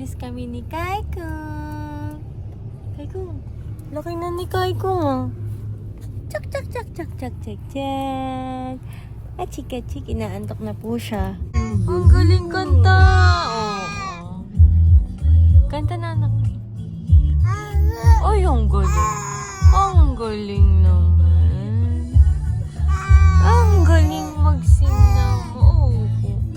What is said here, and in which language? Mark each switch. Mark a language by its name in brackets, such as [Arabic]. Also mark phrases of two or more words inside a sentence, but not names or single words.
[Filipino] kami ni Kaikong. Kaikong. Laki na ni Kaikong, oh. Chak, chak, chak, chak, chak, chak, chak. Achik, achik. Inaantok na po siya. Ang galing kanta. Oh. Kanta na, anak. Ay, ang galing. Ang galing naman. Ang galing mag-sing ng opo.